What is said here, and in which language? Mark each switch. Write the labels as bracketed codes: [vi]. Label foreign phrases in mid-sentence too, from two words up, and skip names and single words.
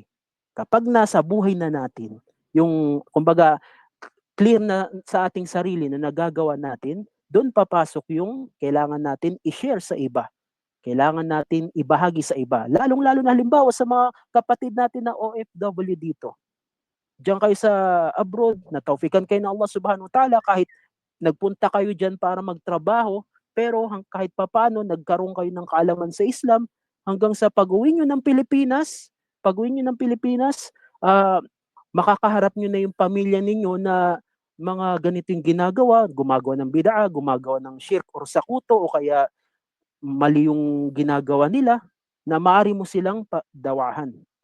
[tl] Kapag nasa buhay na natin, yung, kumbaga, clear na sa ating sarili na nagagawa natin, doon papasok yung kailangan natin i-share sa iba. Kailangan natin ibahagi sa iba. Lalong-lalo na halimbawa sa mga kapatid natin na OFW dito. Diyan kayo sa abroad, nataufikan kayo ng [ar] الله سبحانه وتعالى, [tl] kahit nagpunta kayo dyan para magtrabaho, pero kahit papano nagkaroon kayo ng kaalaman sa Islam, hanggang sa pag-uwi nyo ng Pilipinas, makakaharap nyo na yung pamilya ninyo na mga ganitong ginagawa, gumagawa ng bid'a, gumagawa ng shirk or sakuto, o kaya mali yung ginagawa nila, na maaari mo silang dawahan.